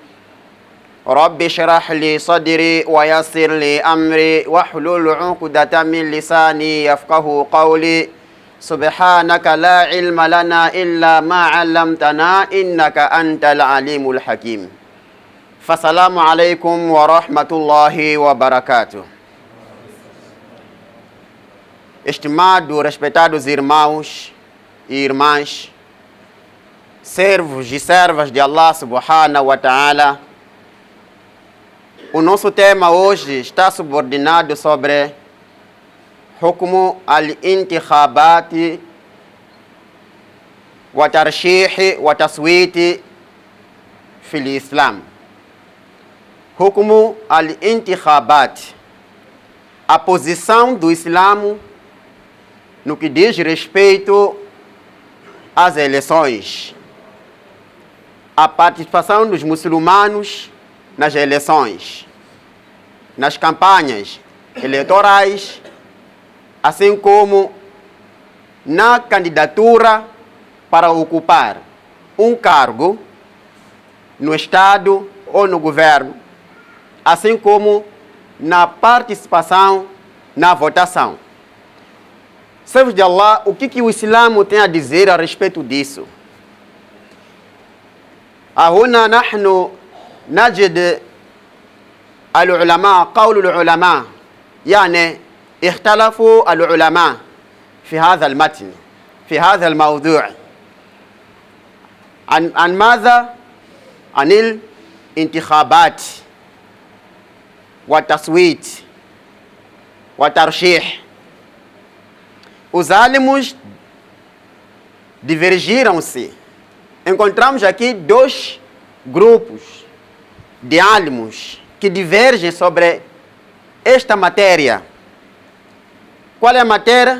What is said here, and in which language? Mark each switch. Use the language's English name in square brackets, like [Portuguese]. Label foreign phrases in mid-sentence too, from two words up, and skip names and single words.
[Arabic] رب اشرح لي صدري ويسر لي أمري واحلل عقدة من لساني يفقه قولي. سبحانك لا علم لنا إلا ما علمتنا إنك أنت العليم الحكيم. فالسلام عليكم ورحمة الله وبركاته. [Portuguese] Estimados, respeitados irmãos e irmãs, servos e servas de Allah [Arabic] سبحانه وتعالى, [Portuguese] o nosso tema hoje está subordinado sobre [Arabic] حكم الانتخابات والترشيح والتصويت في الإسلام. حكم الانتخابات, [Portuguese] a posição do Islã no que diz respeito às eleições, a participação dos muçulmanos nas eleições, nas campanhas eleitorais, assim como na candidatura para ocupar um cargo no Estado ou no governo, assim como na participação na votação. Servos de Allah, o que o Islã tem a dizer a respeito disso? [Arabic] هنا نحن نجد العلماء قول العلماء، يعني اختلفوا العلماء في هذا المتن، في هذا الموضوع. عن ماذا؟ عن الانتخابات والتصويت والترشيح. [Portuguese] Os álamos divergiram-se. Encontramos aqui dois grupos de álamos que divergem sobre esta matéria. Qual é a matéria?